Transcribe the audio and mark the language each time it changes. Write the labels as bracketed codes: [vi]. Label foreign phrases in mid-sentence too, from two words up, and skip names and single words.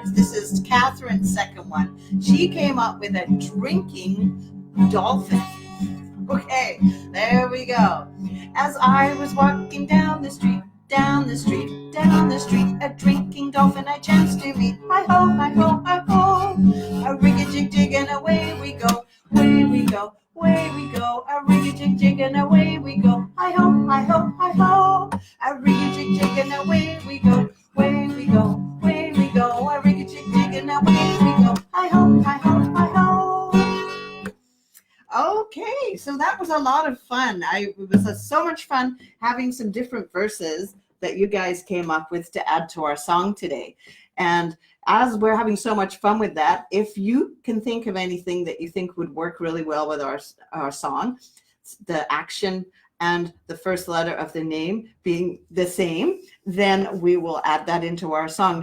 [en] This is Catherine's second one. She came up with a drinking dolphin. Okay, there we go. As I was walking down the street, down the street, down the street, a drinking dolphin I chanced to meet. Hi-ho, hi-ho, hi-ho, a rig-a-jig-jig and away we go, away we go, away we go, a rig-a-jig-jig and away we go. Hi-ho, hi-ho, hi-ho, a rig-a-jig-jig and away we go, away we go, away we go, a rig-a-jig-jig and away we go. Hi-ho, hi-ho, hi-ho. Okay, so that was a lot of fun. It was so much fun having some different verses that you guys came up with to add to our song today. And as we're having so much fun with that, if you can think of anything that you think would work really well with our song, the action and the first letter of the name being the same, then we will add that into our song.